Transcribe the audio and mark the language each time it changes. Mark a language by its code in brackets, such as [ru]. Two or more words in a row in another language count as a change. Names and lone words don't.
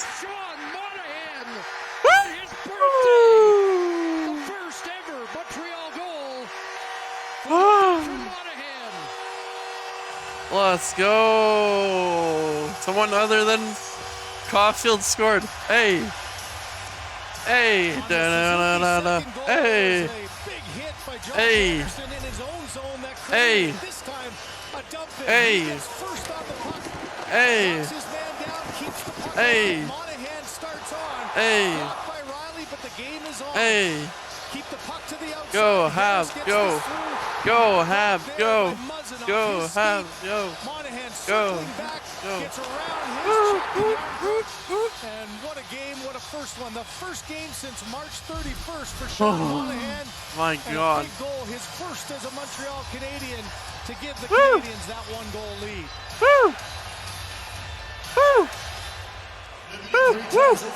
[en] Sean Monahan. His birthday. The first ever Montreal goal from Monahan. Let's go! Someone other than Caulfield scored. Hey! Hey! Da-da-da-da-da. Hey! Hey! Hey! Hey! Hey! Hey! Hey! Hey! Go, Habs, go! Go, Habs, go! Go, Habs, go! Go! Go! And what a game, what a first one. The first game since March 31st for Sean Monahan. My God. And a big goal, his first as a Montreal Canadian to give the Canadiens that one-goal lead. Woo! Woo! Woo!